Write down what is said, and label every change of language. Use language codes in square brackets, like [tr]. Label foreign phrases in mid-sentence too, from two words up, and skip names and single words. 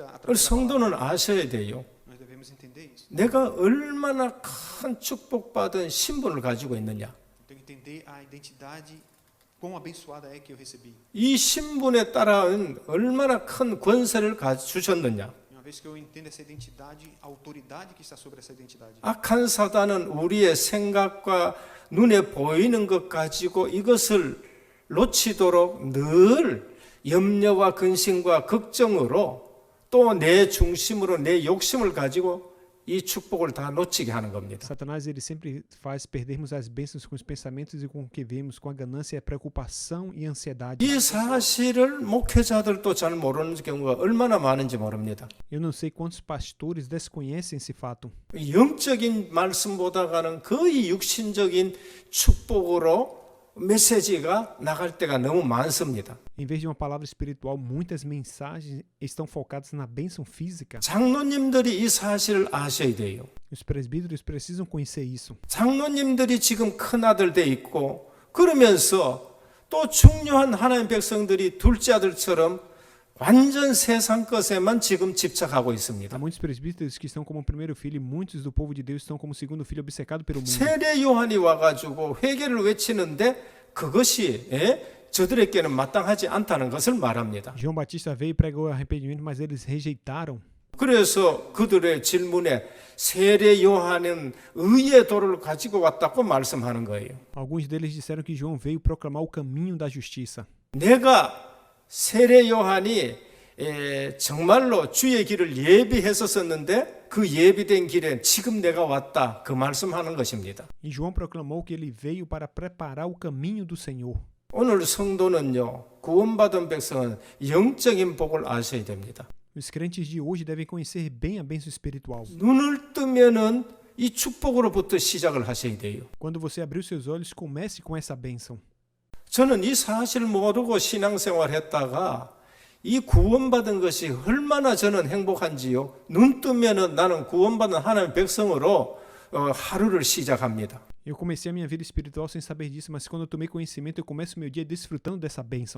[ko] 그걸 [pt] através da palavra. [ko] 성도는 아셔야 돼요. [pt] Nós devemos entender isso. [ko] 내가 얼마나 큰 축복받은 신분을 가지고 있느냐. [pt] Tem que entender a identidade, quão abençoada é que eu recebi. [ko] 이 신분에 따른 얼마나 큰 권세를 주셨느냐. [pt] Uma vez que eu entendo essa identidade, a autoridade que está sobre essa identidade. [ko] 악한 사단은 우리의 생각과 눈에 보이는 것 가지고 이것을 놓치도록 늘 염려와 근심과 걱정으로 또 내 중심으로 내 욕심을 가지고 이 축복을 다 놓치게 하는 겁니다. [pt] Satanás ele sempre faz perdermos as bênçãos com os pensamentos e com o que vemos, com a ganância, a preocupação e a ansiedade. [ko] 이 사실을 목회자들도 잘 모르는 경우가 얼마나 많은지 모릅니다. [pt] Eu não sei quantos pastores desconhecem esse fato. [ko] 영적인 말씀보다가는 거의 육신적인 축복으로 메시지가 나갈 때가 너무 많습니다. [pt] Em vez de uma palavra espiritual, muitas mensagens estão focadas na bênção física. [ko] 장로님들이 이 사실을 아셔야 돼요. [pt] Os presbíteros precisam conhecer isso. [ko] 장로님들이 지금 큰아들 돼 있고 그러면서 또 중요한 하나님 백성들이 둘째 아들처럼 완전 세상 것에만 지금 집착하고 [pt] Há [ko] 있습니다. [pt] muitos presbíteros que estão como primeiro filho e muitos do povo de Deus estão como segundo filho obcecado pelo mundo. [ko] 세례 요한이 와가지고 회개를 외치는데 그것이 저들에게는 마땅하지 않다는 것을 말합니다. [pt] João Batista veio e pregou arrependimento, mas eles rejeitaram. [ko] 그래서 그들의 질문에 세례 요한은 의의 도를 가지고 왔다고 말씀하는 거예요. [pt] Alguns deles disseram que João veio proclamar o caminho da justiça. [ko] 내가 세례 요한이 정말로 주의 길을 예비했었었는데 그 예비된 길에 지금 내가 왔다 그 말씀하는 것입니다. [pt] E João proclamou que ele veio para preparar o caminho do Senhor. [ko] 오늘 성도는요, 구원받은 백성은 영적인 복을 아셔야 됩니다. [pt] Os crentes de hoje devem conhecer bem a bênção espiritual. [ko] 눈을 뜨면은 이 축복으로부터 시작을 하셔야 돼요. [pt] Quando você abrir os seus olhos, comece com essa bênção. [ko] 저는 이 사실을 모르고 신앙생활 했다가 이 구원받은 것이 얼마나 저는 행복한지요. 눈 뜨면은 나는 구원받은 하나님의 백성으로 하루를 시작합니다. [pt] Eu comecei a minha vida espiritual sem saber disso, mas quando eu tomei conhecimento, eu começo meu dia desfrutando dessa bênção.